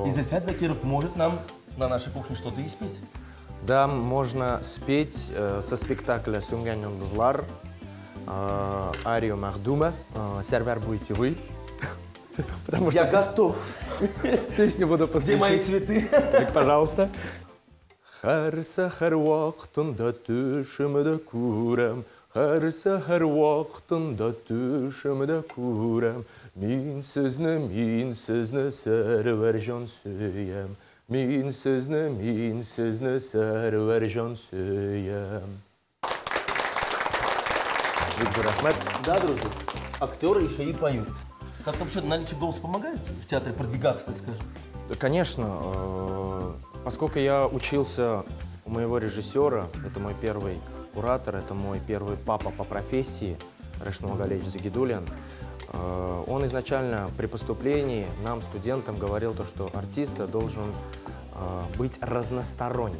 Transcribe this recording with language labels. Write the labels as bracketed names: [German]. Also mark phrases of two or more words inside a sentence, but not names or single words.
[Russian] И Зульфат Закиров может нам на нашей кухне что-то и спеть. Да, можно спеть со спектакля «Сүнгәнен дузлар», арию Махдума, сервер будете вы. Потому Я готов. песню буду Где мои цветы? Так, пожалуйста. [Tatar] Һәр сәхәр вакытында төшемдә күрәм, һәр сәхәр вакытында төшемдә күрәм. Мин сезне сәрвәр җан сөям. Мин сезне сәрвәр җан сөям. Бик рәхмәт. [Russian] Да, друзья, актеры еще и поют. Как-то вообще наличие голоса помогает в театре продвигаться, так скажем? Да, конечно, поскольку я учился у моего режиссера, это мой первый куратор, это мой первый папа по профессии, Рашид Магалевич Загидуллин, он изначально при поступлении нам, студентам, говорил то, что артист должен быть разносторонним.